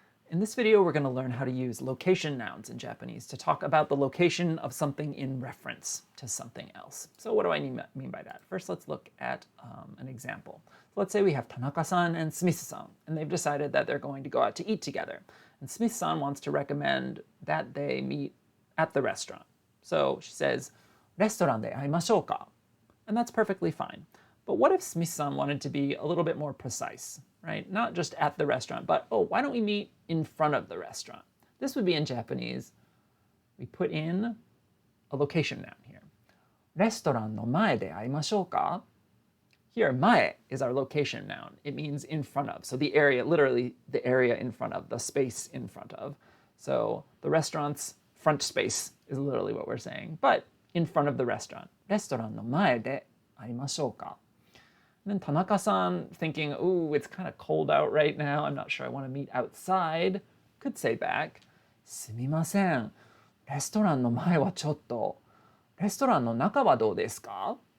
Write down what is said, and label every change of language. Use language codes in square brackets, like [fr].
[en] In this video, we're going to learn how to use location nouns in Japanese to talk about the location of something in reference to something else. So what do I mean by that? First, let's look at an example. So let's say we have Tanaka-san and Smith-san, and they've decided that they're going to go out to eat together. And Smith-san wants to recommend that they meet at the restaurant. So she says, [ja] レストランで会いましょうか? [en] And that's perfectly fine. But what if Smith-san wanted to be a little bit more precise, right? Not just at the restaurant, but, oh, why don't we meet in front of the restaurant? This would be in Japanese. We put in a location noun here. [ja] レストランの前で会いましょうか? [en] Here, 前 is our location noun. It means in front of. So the area, literally the area in front of, the space in front of. So the restaurant's front space is literally what we're saying, but in front of the restaurant. [ja] レストランの前で会いましょうか? [en] And then Tanaka-san, thinking, ooh, it's kind of cold out right now. I'm not sure I want to meet outside. Could say back, [ja] すみません。レストランの前はちょっと。レストランの中はどうですか?